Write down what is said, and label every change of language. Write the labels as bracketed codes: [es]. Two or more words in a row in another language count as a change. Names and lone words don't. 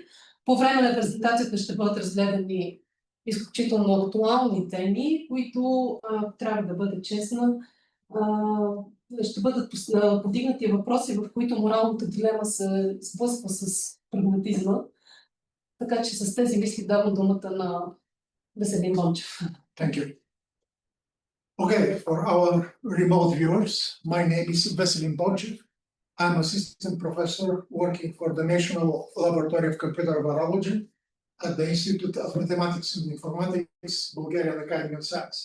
[bg] По време на презентацията ще бъдат разгледани изключително актуални теми, които, трябва да бъда честна, ще бъдат повдигнати въпроси, в които моралната дилема се сблъсква с прагматизма. Така че с тези мисли давам думата на Веселин Бончев. [en] Thank you. Okay, for our remote viewers, my name is Veselin Bonchev. I'm assistant professor working for the National Laboratory of Computer Virology at the Institute of Mathematics and Informatics, Bulgarian Academy of Sciences.